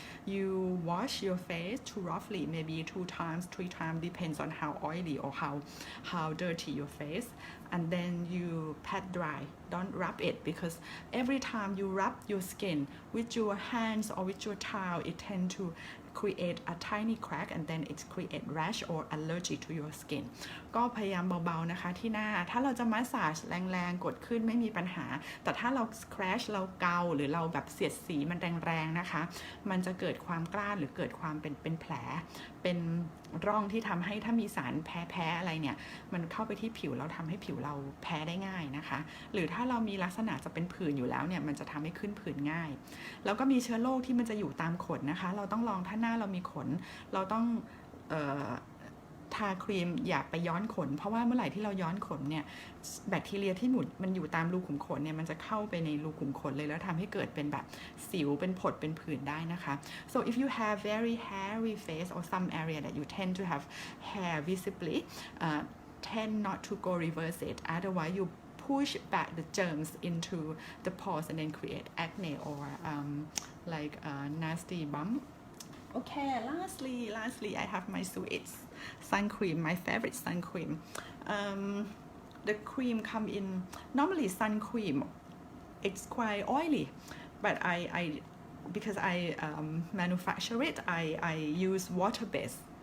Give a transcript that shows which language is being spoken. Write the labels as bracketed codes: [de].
[en] You wash your face to roughly maybe 2 times 3 times, depends on how oily or how dirty your face, and then you pat dry. Don't rub it, because every time you rub your skin with your hands or with your towel, it tend to create a tiny crack and then it create rash or allergy to your skin. [th] ก็พยายามเบาๆนะคะที่หน้าถ้าเราจะมัสซาจแรงๆกดขึ้นไม่มีปัญหาแต่ถ้าเรา scratch เราเกาหรือเราแบบเสียดสีมันแรงๆนะคะมันจะเกิดความกล้านหรือเกิดความเป็นแผลเป็นร่องที่ทำให้ถ้ามีสารแพ้อะไรเนี่ยมันเข้าไปที่ผิวเราทำให้ผิวเราแพ้ได้ง่ายนะคะหรือถ้าเรามีลักษณะจะเป็นผื่นอยู่แล้วเนี่ยมันจะทำให้ขึ้นผื่นง่ายแล้วก็มีเชื้อโรคที่มันจะอยู่ตามขนนะคะเราต้องลองถ้าหน้าเรามีขนเราต้อง ทาครีมอย่าไปย้อนขนเพราะว่าเมื่อไหร่ที่เราย้อนขนเนี่ยแบคทีเรียที่มันอยู่ตามรูขุมขนเนี่ยมันจะเข้าไปในรูขุมขนเลยแล้วทำให้เกิดเป็นแบบสิวเป็นผดเป็นผื่นได้นะคะ [en] so if you have very hairy face or some area that you tend to have hair visibly tend not to go reverse it, otherwise you push back the germs into the pores and then create acne or like a nasty bump. Okay, lastly I have my Sweets sun cream, my favorite sun cream. The cream come in normally sun cream, it's quite oily, but I because I manufacture it, I use water base